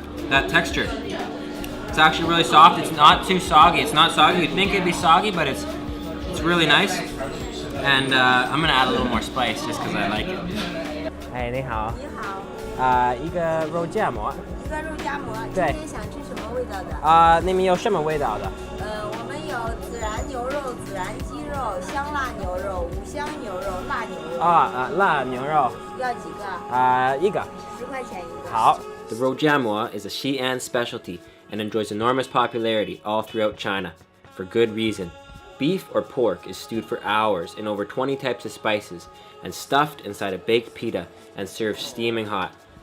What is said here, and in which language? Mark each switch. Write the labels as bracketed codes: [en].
[en] That texture. It's actually really soft, it's not too soggy, it's not soggy. You'd think it'd be soggy, but it's really nice. And I'm gonna add a little more spice just because I like it. [zh] Hey, 你好。你好。一个肉夹馍。一个肉夹馍。对。今天想吃什么味道的？你们有什么味道的？我们有孜然牛肉、孜然鸡肉、香辣牛肉、五香牛肉、辣牛肉。辣牛肉。要几个？一个。10块钱一个。好。 [en] The rojamwa is a Xi'an specialty and enjoys enormous popularity all throughout China, for good reason. Beef or pork is stewed for hours in over 20 types of spices and stuffed inside a baked pita and served steaming hot.